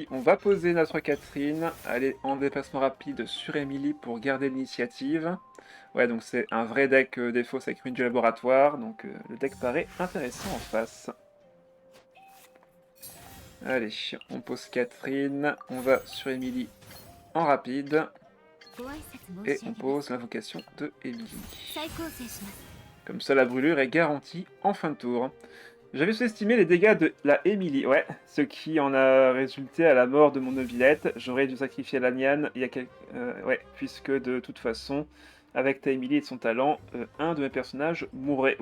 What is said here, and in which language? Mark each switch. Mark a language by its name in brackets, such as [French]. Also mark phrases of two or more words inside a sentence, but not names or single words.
[French] On va poser notre Catherine. Aller en déplacement rapide sur Emily pour garder l'initiative. Ouais, donc c'est un vrai deck des fausses avec ruine du laboratoire. Donc le deck paraît intéressant en face. Allez, on pose Catherine. On va sur Emily en rapide. [Japanese] ご挨拶申 [French] Et [Japanese] し [French] on [Japanese] 上げます [French] pose l'invocation de Emily. [Japanese] 再構成します [French] Comme ça, la brûlure est garantie en fin de tour. J'avais sous-estimé les dégâts de la Emily, ouais, ce qui en a résulté à la mort de mon nobilette. J'aurais dû sacrifier la Niane, ouais, puisque de toute façon, avec ta Emily et son talent, un de mes personnages mourrait.